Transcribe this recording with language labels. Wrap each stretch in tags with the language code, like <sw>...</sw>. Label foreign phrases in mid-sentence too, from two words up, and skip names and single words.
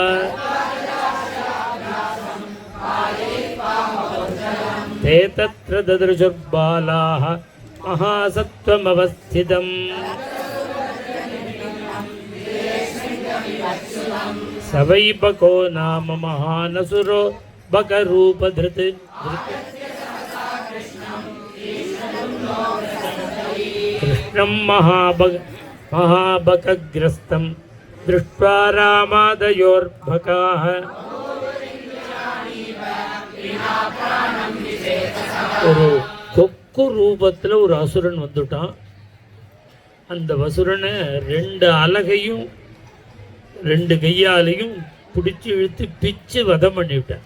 <sa>ते तत्र ददृशुर्बालाः महासत्त्वमवस्थितम् स वै बको नाम महानसुरो बकरूपधृत् कृष्णं महाबकग्रस्तं दृष्ट्वा रामादयोर्भकाः</sa> <ta>ஒரு கொக்கு ரூபத்தில் ஒரு அசுரன் வந்துட்டான். அந்த வசுரனை 2 அலகையும் 2 கையாலையும் பிடிச்சி இழுத்து பிச்சு வதம் பண்ணிவிட்டான்.</ta>